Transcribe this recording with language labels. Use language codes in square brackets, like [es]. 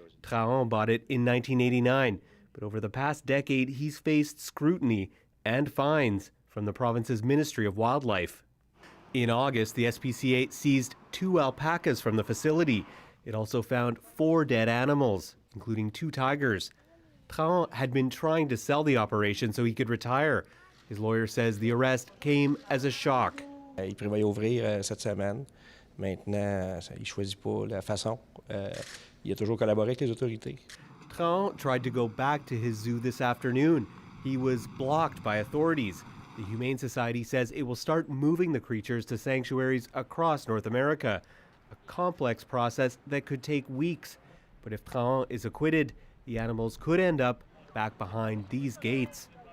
[en] Trahan bought it in 1989, but over the past decade, he's faced scrutiny and fines from the province's Ministry of Wildlife. In August, the SPCA seized 2 alpacas from the facility. It also found 4 dead animals, including 2 tigers. Trahan had been trying to sell the operation so he could retire. His lawyer says the arrest came as a shock. [fr] Il prévoyait ouvrir cette semaine. Maintenant, il choisit pas la façon. Il a toujours collaboré avec les autorités. [en] Trahan tried to go back to his zoo this afternoon. He was blocked by authorities. The Humane Society says it will start moving the creatures to sanctuaries across North America, a complex process that could take weeks. But if Trahan is acquitted, the animals could end up back behind these gates.